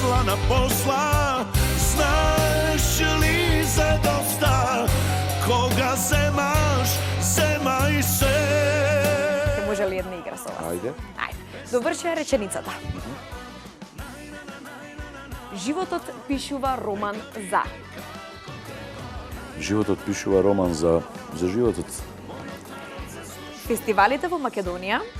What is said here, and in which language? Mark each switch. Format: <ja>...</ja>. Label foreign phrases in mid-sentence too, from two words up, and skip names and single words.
<mk>на посла, знаш ли за доста, кога земај се. Ќе може ли една игра со вас? Ајде. Ајде. Доврши реченицата. Животот пишува роман за. Животот пишува роман за животот. Фестивалите во Македонија.</mk>